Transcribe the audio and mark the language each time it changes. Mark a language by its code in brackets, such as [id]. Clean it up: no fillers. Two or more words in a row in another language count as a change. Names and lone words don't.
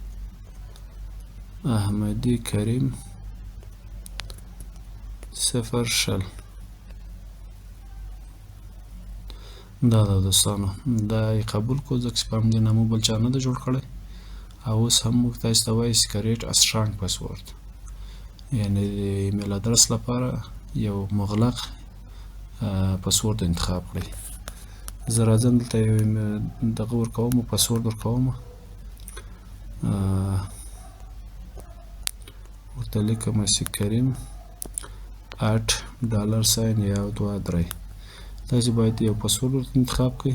[ps] احمدي کریم 0 دا ده دوستانو. دا یې قبول کړو ځکه چې په همدې نامو بل چا نه ده جوړ کړی. او اوس هم موږ تاسې ته وایي چې [en] create a strong password، [ps] یعنې د ایمیل ادرس لپاره یو مغلق پاسورد انتخاب کړئ. زه راځم دلته یو دغه ورکوم، پاسورد ورکوم، ورته لیکم چې کریم @$1 تاسې باید یو پاسورد ورته انتخاب کړئ.